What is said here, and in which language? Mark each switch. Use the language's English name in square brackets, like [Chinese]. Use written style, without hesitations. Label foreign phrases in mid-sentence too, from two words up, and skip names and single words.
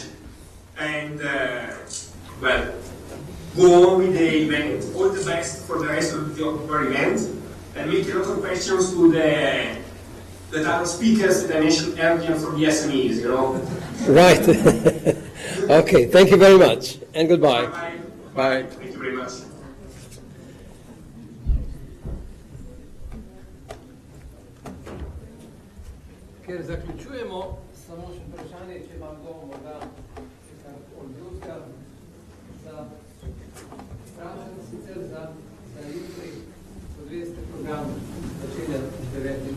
[English] And, well, go on with the event. All the best for the rest of your event. And make a lot of questions to the other speakers that I mentioned earlier from the SMEs, you know. Right. Okay, thank you very much. And goodbye. Bye. Bye. Thank you very much. [Slovenian] Ker zaključujemo, samo še vprašanje, če vam kdo morda odljubka za vprašanje sicer za jutri, kot veste, program začenja 9.